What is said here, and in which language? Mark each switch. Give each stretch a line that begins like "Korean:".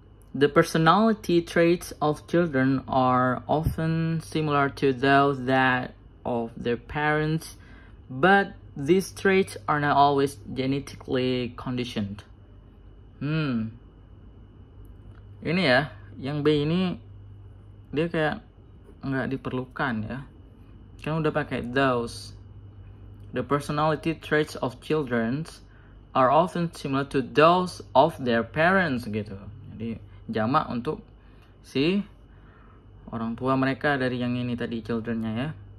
English: The personality traits of children are often similar to those that of their parents, but these traits are not always genetically conditioned.
Indonesian: Ini ya, yang B ini dia kayak nggak diperlukan ya. Kan udah pakai those.
English: The personality traits of children are often similar to those of their parents
Indonesian: gitu. Jadi jamak untuk si orang tua mereka dari yang ini tadi, childrennya ya.